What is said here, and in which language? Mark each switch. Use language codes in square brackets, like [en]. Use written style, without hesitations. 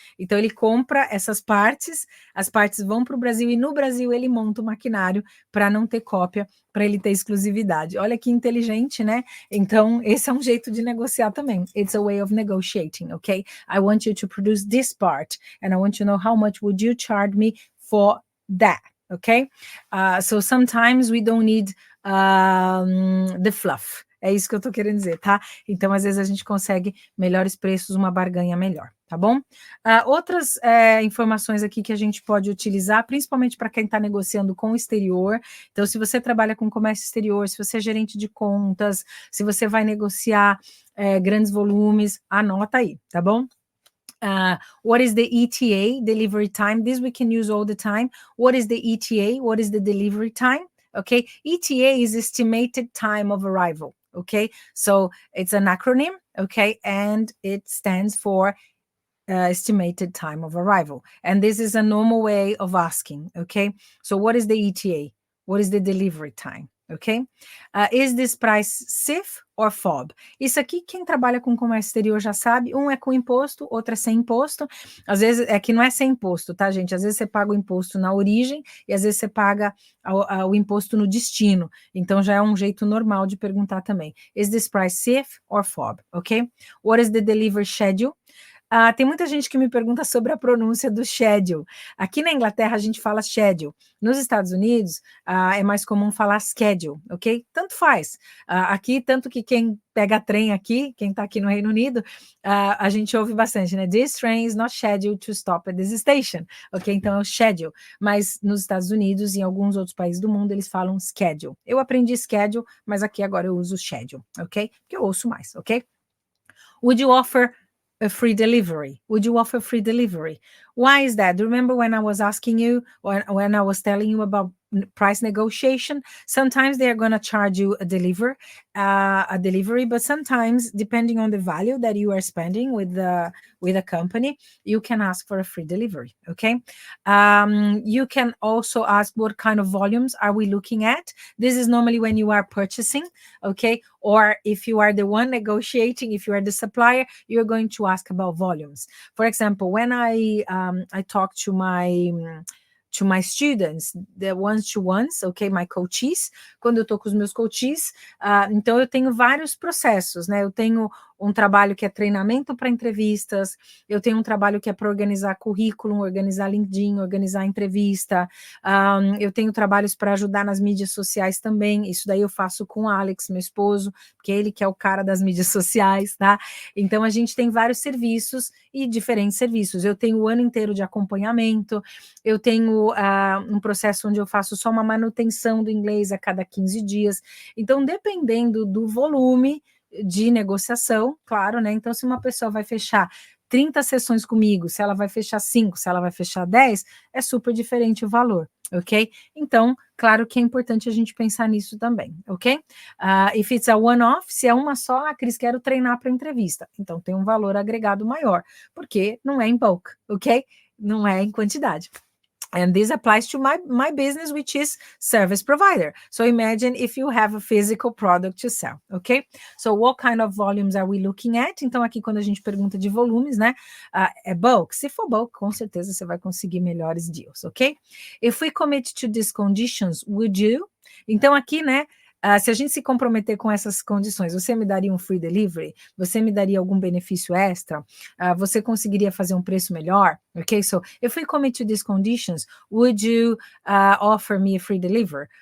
[pt] Então, ele compra essas partes, as partes vão para o Brasil e no Brasil ele monta o maquinário para não ter cópia, para ele ter exclusividade. Olha que inteligente, né? Então, esse é um jeito de negociar também. [en] It's a way of negotiating, okay? I want you to produce this part and I want to know how much would you charge me for that. Okay? So sometimes we don't need the fluff. [pt] É isso que eu tô querendo dizer, tá? Então, às vezes, a gente consegue melhores preços, uma barganha melhor, tá bom? Outras informações aqui que a gente pode utilizar, principalmente para quem está negociando com o exterior. Então, se você trabalha com comércio exterior, se você é gerente de contas, se você vai negociar grandes volumes, anota aí, tá bom? [en] What is the ETA, delivery time? This we can use all the time. What is the ETA? What is the delivery time? Okay, ETA is estimated time of arrival. Okay, so it's an acronym. Okay, and it stands for estimated time of arrival. And this is a normal way of asking. Okay, so what is the ETA? What is the delivery time? ok? Is this price CIF or FOB? [pt] Isso aqui, quem trabalha com comércio exterior já sabe, um é com imposto, outro é sem imposto. Às vezes, é que não é sem imposto, tá, gente? Às vezes você paga o imposto na origem e às vezes você paga o imposto no destino. Então, já é um jeito normal de perguntar também. [en] Is this price CIF or FOB, ok? What is the delivery schedule? [pt] Tem muita gente que me pergunta sobre a pronúncia do schedule. Aqui na Inglaterra a gente fala schedule. Nos Estados Unidos é mais comum falar schedule, ok? Tanto faz. Aqui, tanto que quem pega trem aqui, quem está aqui no Reino Unido, a gente ouve bastante, né? [en] This train is not scheduled to stop at this station, ok? [pt] Então é o schedule. Mas nos Estados Unidos e em alguns outros países do mundo eles falam schedule. Eu aprendi schedule, mas aqui agora eu uso schedule, ok? Porque eu ouço mais, ok? [en] Would you offer a free delivery? Would you offer free delivery? Why is that? Do you remember when I was asking you, when I was telling you about price negotiation? Sometimes they are going to charge you a delivery, but sometimes, depending on the value that you are spending with a company, you can ask for a free delivery, okay? You can also ask what kind of volumes are we looking at? This is normally when you are purchasing, okay? Or if you are the one negotiating, if you are the supplier, you're going to ask about volumes. For example, when I talk to my students, the one-to-ones, ok? My coaches, [pt] quando eu tô com os meus coaches, então eu tenho vários processos, né? Eu tenho um trabalho que é treinamento para entrevistas, eu tenho um trabalho que é para organizar currículo, organizar LinkedIn, organizar entrevista, eu tenho trabalhos para ajudar nas mídias sociais também, isso daí eu faço com o Alex, meu esposo, porque ele que é o cara das mídias sociais, tá? Então a gente tem vários serviços e diferentes serviços, eu tenho o ano inteiro de acompanhamento, eu tenho um processo onde eu faço só uma manutenção do inglês a cada 15 dias, então dependendo do volume de negociação, claro, né? Então, se uma pessoa vai fechar 30 sessões comigo, se ela vai fechar 5, se ela vai fechar 10, é super diferente o valor, ok? Então, claro que é importante a gente pensar nisso também, ok? [en] If it's a one-off, [pt] se é uma só, Cris, quero treinar para entrevista. Então, tem um valor agregado maior, porque não é em bulk, ok? Não é em quantidade. [en] And this applies to my business, which is service provider. So imagine if you have a physical product to sell, okay? So what kind of volumes are we looking at? [pt] Então aqui quando a gente pergunta de volumes, né? É bulk. Se for bulk, com certeza você vai conseguir melhores deals, ok? [en] If we commit to these conditions, would you? [pt] Então aqui, né? Se a gente se comprometer com essas condições, você me daria um free delivery? Você me daria algum benefício extra? Você conseguiria fazer um preço melhor? [en] Okay, so if we commit to these conditions, would you offer me a free delivery?